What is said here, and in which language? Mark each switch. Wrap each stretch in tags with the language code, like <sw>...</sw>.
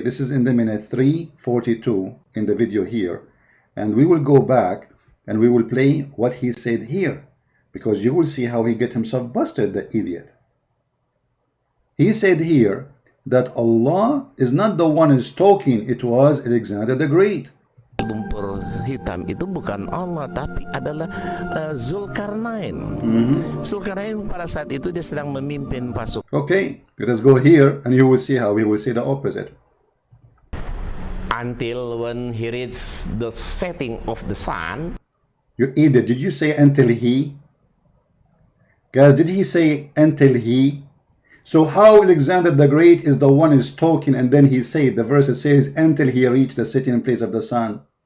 <en>This is in the minute 3:42 in the video here, and we will go back and we will play what he said here, because you will see how he get himself busted, the idiot. He said here that Allah is not the one who's talking, it was Alexander the Great.</en> <id>Lumpur hitam itu bukan Allah, tapi adalah Zulkarnain. Zulkarnain pada saat itu dia sedang memimpin pasukan.</id> <en>Okay, let us go here and you will see how he will say the opposite. Until when he reached the setting of the sun. You idiot, did you say until he? Guys, did he say until he? So how Alexander the Great is the one is talking, and then he said, the verse says, until he reached the sitting place of the sun.</en>